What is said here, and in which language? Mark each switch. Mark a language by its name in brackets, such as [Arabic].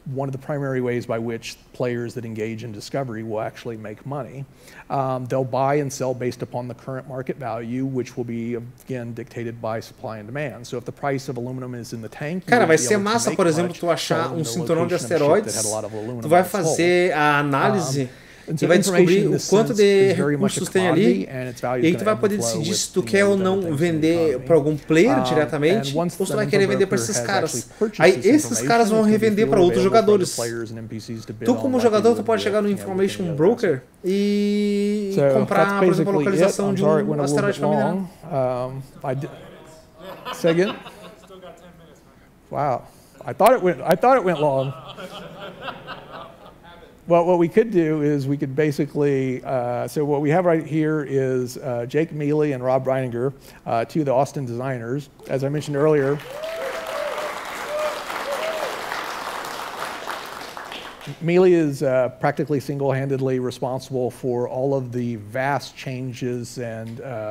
[English] One of the primary ways by which players that engage in discovery will actually make money. They'll buy and sell based upon the current market value, which will be again dictated by supply and demand. So if the price of aluminum is in the tank, [Portuguese] cara, vai ser massa, por exemplo, tu achar cinturão de asteroides, tu vai fazer a análise e vai descobrir o quanto de recursos tem ali, e aí tu vai poder decidir se tu quer ou não vender para algum player diretamente, ou se tu vai querer vender para esses caras. Aí esses caras vão revender para outros jogadores. Tu como jogador, tu pode chegar no information broker e comprar, por exemplo, a localização de um asteroide para minerar. [English] Say again? Wow, I thought it went long. Well, what we could do is we could basically, so what we have right here is Jake Mealy and Rob Reininger, two of the Austin designers. As I mentioned earlier, Mealy is practically single-handedly responsible for all of the vast changes and